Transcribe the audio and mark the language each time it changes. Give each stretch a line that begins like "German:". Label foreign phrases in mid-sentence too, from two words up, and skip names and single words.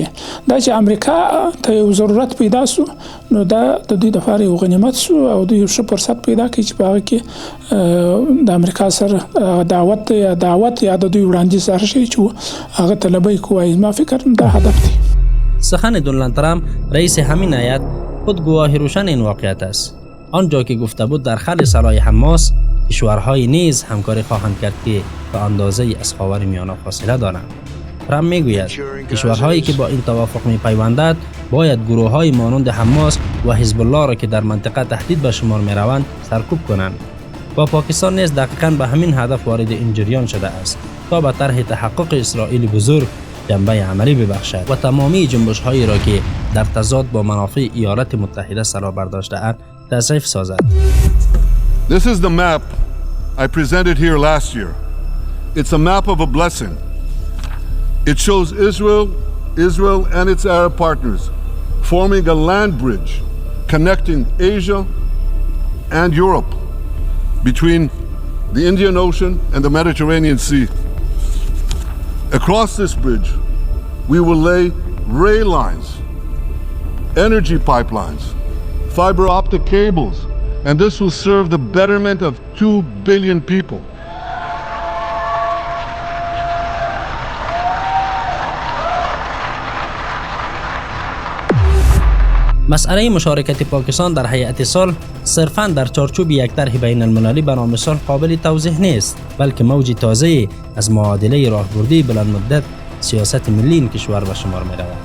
Pashto: دا چې امریکا ته یو ضرورت پیدا شو نو دا د دوی لپاره یو غنیمت شو او دوی یو ښه فرصت پیدا کړي چې په هغه کې د امریکا سره دعوت یا د دوی وړاندیز هر شی چې هغه طلبي کوي. ما فکر دا هدف دی.
Persian: سخن دونالد ترامپ رئیس همین هیئت خود گواه روشن این واقعیت است. آنجا که گفته بود در خل سلاح حماس کشورهای نیز همکاری خواهند کرد که به اندازه از خاور میانه فاصله دارند. ترامپ میگوید کشورهایی که با این توافق میپیوندند باید گروه‌های مانند حماس و حزب الله را که در منطقه تهدید به شمار میروند سرکوب کنند. و پاکستان نیز دقیقاً به همین هدف وارد این جریان شده است تا به طرح تحقق اسرائیل بزرگ جنبه عملی ببخشد و تمامی جنبش‌هایی را که در تضاد با منافع ایالات متحده سر برداشته‌اند تضعیف سازد.
English: This is the map I presented here last year. It's a map of a blessing. It shows Israel and its Arab partners forming a land bridge connecting Asia and Europe between the Indian Ocean and the Mediterranean Sea. Across this bridge, we will lay rail lines, energy pipelines, fiber optic cables, and this will serve the betterment of 2 billion people.
Persian: مسئله مشارکت پاکستان در هیئت صلح صرفاً در چارچوب یک طرح بین المللی به نام صلح قابل توضیح نیست، بلکه موج تازه از معادله راهبردی بلند مدت سیاست ملی این کشور به شمار می رود.